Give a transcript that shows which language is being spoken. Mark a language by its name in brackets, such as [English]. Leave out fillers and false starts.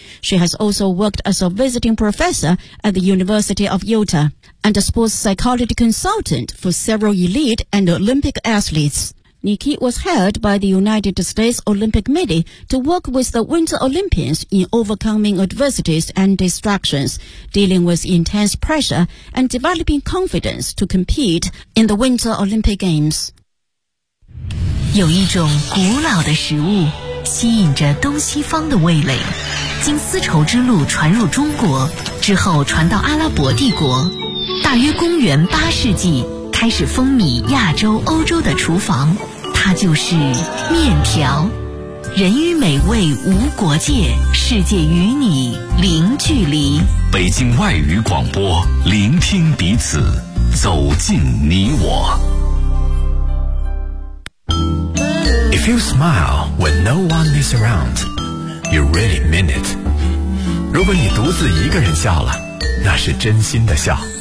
[English] She has also worked as a visiting professor at the University of Utah and a sports psychology consultant for several elite and Olympic athletes. Nikki was hired by the United States Olympic Committee to work with the Winter Olympians in overcoming adversities and distractions, dealing with intense pressure, and developing confidence to compete in the Winter Olympic Games. [Chinese] 有一种古老的食物吸引着东西方的味蕾，经丝绸之路传入中国，之后传到阿拉伯帝国，大约公元八世纪开始风靡亚洲、欧洲的厨房，它就是面条。人与美味无国界，世界与你零距离。北京外语广播，聆听彼此，走进你我。 [English] If you smile when no one is around, you really mean it. [Chinese] 如果你独自一个人笑了，那是真心的笑。